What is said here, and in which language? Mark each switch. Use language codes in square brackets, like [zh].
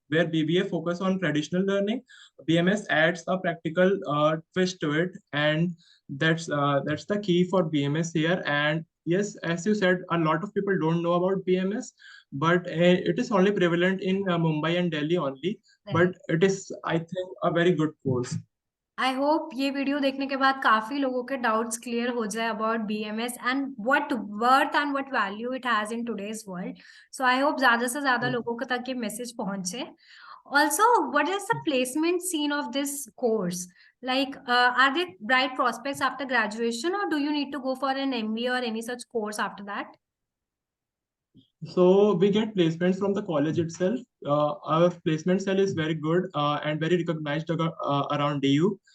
[en] Where BBA focus on traditional learning, BMS adds a practical twist to it, and that's the key for BMS here. And yes, as you said, a lot of people don't know about BMS, but it is only prevalent in Mumbai and Delhi only. Right. But it is, I think, a very good course. I hope [hi] ये video देखने के बाद काफी लोगों के doubts clear हो जाए [en] About BMS and what worth and what value it has in today's world. So I hope [hi] ज्यादा से ज्यादा लोगों को तक ये मैसेज पहुंचे. [en] Also, what is the placement scene of this course? Like, are there bright prospects after graduation, or do you need to go for an MBA or any such course after that? So we get placements from the college itself. Our placement cell is very good and very recognized around DU.